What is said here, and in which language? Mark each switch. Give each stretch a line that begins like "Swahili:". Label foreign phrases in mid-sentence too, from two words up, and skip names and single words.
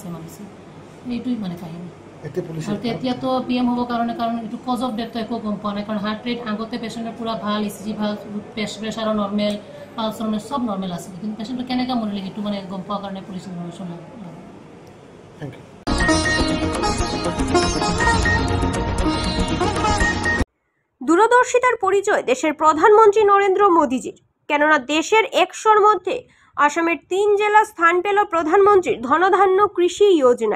Assamese: এইটোৱে মানে কাহিনী। এতিয়াতো PM হ'ব কাৰণে, কাৰণ এইটো
English: cause of death
Assamese: একো গম পোৱা নাই। কাৰণ
English: heart rate
Assamese: আগতে পেচেণ্টৰ পূৰা ভাল, ECG ভাল, প্ৰেছাৰো নৰ্মেল, পালছ নৰ্মেল, চব নৰ্মেল আছিলে। কিন্তু পেচেণ্টটো কেনেকৈ মৰিলে সেইটো মানে গম পোৱাৰ কাৰণে
English: police information
Assamese: লাগে।
English: thank you.
Bangla: দূরদর্শিতার পরিচয় দেশের প্রধানমন্ত্রী নরেন্দ্র মোদীজির। কেননা দেশের 100-র মধ্যে আসামের 3 জেলা স্থান পেল প্রধানমন্ত্রীর ধনধান্য কৃষি যোজনায়।